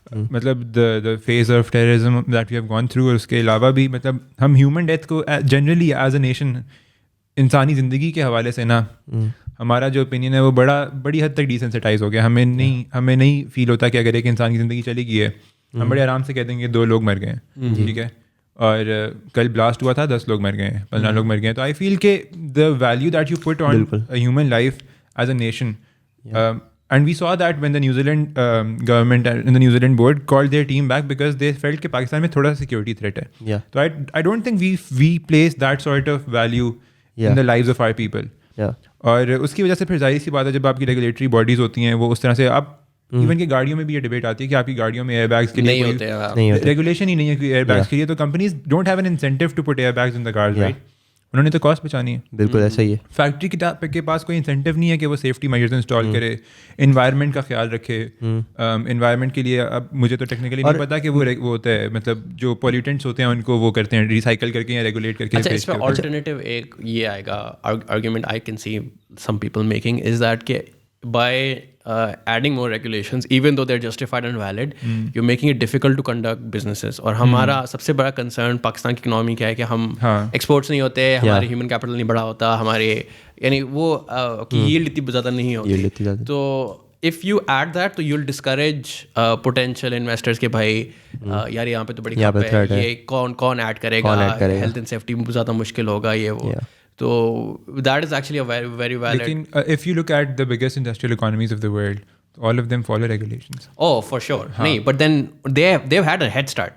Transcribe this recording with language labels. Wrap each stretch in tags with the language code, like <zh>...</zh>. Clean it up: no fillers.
<ur>مطلب</ur> <en>the phase of terrorism that we have gone through,</en> <ur>اور اس کے علاوہ بھی مطلب ہم ہیومن ڈیتھ کو جنرلی ایز اے نیشن انسانی زندگی کے حوالے سے نا ہمارا جو اوپینین ہے وہ بڑی حد تک ڈیسینسٹائز ہو گیا. ہمیں نہیں فیل ہوتا کہ اگر ایک انسان کی زندگی چلی گئی ہے ہم بڑے آرام سے کہہ دیں گے 2 لوگ مر گئے ہیں, ٹھیک ہے, اور کل بلاسٹ ہوا تھا 10 لوگ مر گئے ہیں, 15 لوگ مر گئے ہیں.</ur> <en>تو I feel کہ the value that you put on human life as a nation, and we saw that when the New Zealand government and the New Zealand board called their team back because they felt</en> <ur>کہ پاکستان میں تھوڑا</ur> <en>security threat ہے. So I don't think we place that sort of value in the lives of our people.</en> <ur>اور اس کی وجہ سے پھر ظاہر سی بات ہے جب آپ کی ریگولیٹری باڈیز ہوتی ہیں وہ اس طرح سے اب ایون کہ گاڑیوں میں بھی یہ ڈبیٹ آتی ہے کہ آپ کی گاڑیوں میں ایئر بیگس کے لیے ریگولیشن ہی نہیں ہے کہ ایئر بیگس کے لیے, تو</ur> <en>companies don't have an incentive to put air bags in the cars,</en> <ur>right. انہوں نے تو کاسٹ بچانی ہے. بالکل ایسا ہی ہے. فیکٹری کے پاس کوئی انسینٹیو نہیں ہے کہ وہ سیفٹی میجرز انسٹال کرے, انوائرمنٹ کا خیال رکھے. انوائرمنٹ کے لیے اب مجھے تو ٹیکنیکلی نہیں پتا کہ وہ ہوتا ہے مطلب جو پولیوٹنٹس ہوتے ہیں ان کو وہ کرتے ہیں ریسائیکل کر کے یا ریگولیٹ کر کے. اچھا, اس پہ آلٹرنیٹیو ایک یہ آئے گا</ur> <en>Argument I can see some people making is that کہ by adding more regulations, even though they're justified and valid, you're making it difficult to conduct businesses.</en> <ur>اور ہمارا سب سے بڑا کنسرن پاکستان کی اکنامی کیا ہے کہ ہم ایکسپورٹس نہیں ہوتے, ہمارے ہیومن کیپٹل نہیں بڑا ہوتا, ہمارے یعنی وہ ییلڈ اتنی زیادہ نہیں ہوتی. تو</ur> <en>if you add that</en> <ur>تو</ur> <en>you'll discourage potential investors</en> <ur>کہ بھائی یار یہاں پہ تو بڑی کھپ ہے, یہ کون ایڈ کرے گا, ہیلتھ اینڈ سیفٹی زیادہ مشکل ہوگا یہ وہ.</ur> <en>So that is actually a very, very valid. Lekin, if you look at the biggest industrial economies of the world, all of them follow regulations. Oh, for sure. نہیں, but then they've had a head start.</en>